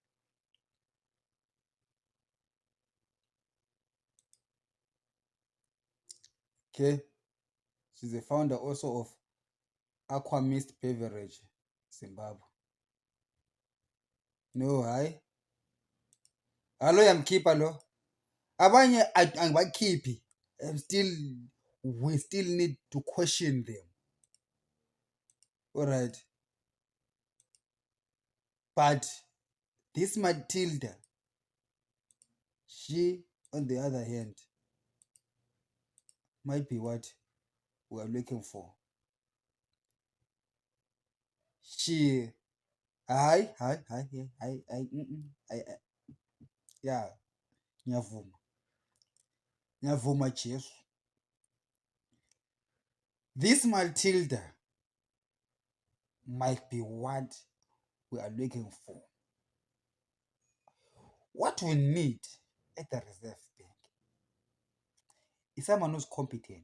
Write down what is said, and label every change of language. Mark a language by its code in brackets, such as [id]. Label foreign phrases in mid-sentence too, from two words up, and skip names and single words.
[en] Okay. She's the founder also of Aquamist Beverage, Zimbabwe. No, hi. Hello, I'm keeper lo. [zu] Abanye angibakhiphi. [en] We still need to question them. All right. But this Matilda, she, on the other hand, might be what we are looking for. She, yeah, [zu] ngiyavuma, ngiyavuma Jesu. [en] This Matilda might be what we are looking for. What we need at the Reserve Bank is someone who's competent.